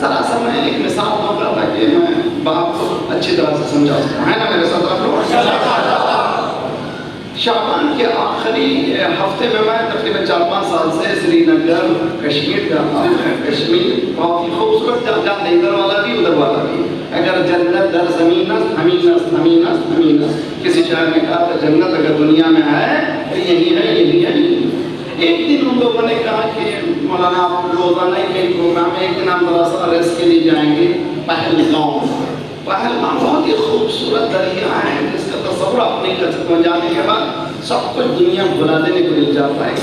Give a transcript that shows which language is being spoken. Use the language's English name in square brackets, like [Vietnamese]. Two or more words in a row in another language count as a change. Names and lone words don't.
[Urdu] ذرا سا میں ایک مثال دوں گا تاکہ میں بات کو اچھی طرح سے سمجھا سکوں، ہے نا میرے ساتھ آپ لوگ؟ شعبان کے آخری ہفتے میں تقریباً 4-5 سال سے سری نگر کشمیر جاتا ہوں۔ کشمیر بہت ہی خوبصورت جگہ ہے، ادھر والا بھی ادھر والا بھی۔ [Persian] اگر جنت در زمین است، ہمین است، ہمین است، ہمین است۔ [Urdu] کسی شاعر نے کہا تھا جنت اگر دنیا میں ہے تو یہی ہے، یہی ہے۔ ایک دن ان لوگوں نے کہا کہ مولانا آپ روزانہ ہی کئی پروگرام ہے، ایک دن ہم ذرا سا ریسٹ کے لیے جائیں گے پہلگام۔ پہلگام بہت ہی خوبصورت دریا ہے جس کا تصور آپ نہیں کر سکتے، جانے کے بعد سب کچھ دنیا بھلا دینے کو مل جاتا ہے۔